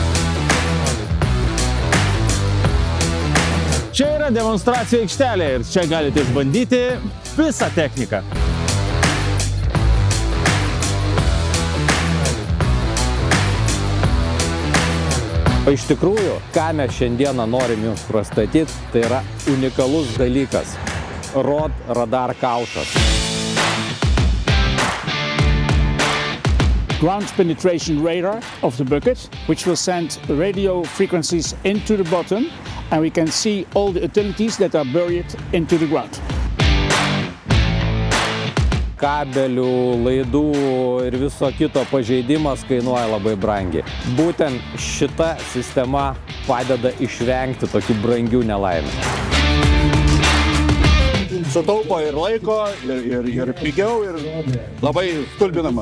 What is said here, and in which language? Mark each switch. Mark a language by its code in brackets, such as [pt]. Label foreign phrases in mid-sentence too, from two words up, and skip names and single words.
[lt] Čia yra demonstracijų aikštelė ir čia galite išbandyti visą techniką. O iš tikrųjų, ką mes šiandieną norim jums pristatyti, tai yra unikalus dalykas – ROD radar kaušas. [en] Ground penetration radar of the bucket, which will send radio frequencies into the bottom, and we can see all the utilities that are buried into the ground. [lt] Kabelių, laidų ir viso kito pažeidimas kainuoja labai brangiai. Būtent šita sistema padeda išvengti tokių brangių nelaimių. Sutaupo ir laiko, ir pigiau, ir labai stulbinama.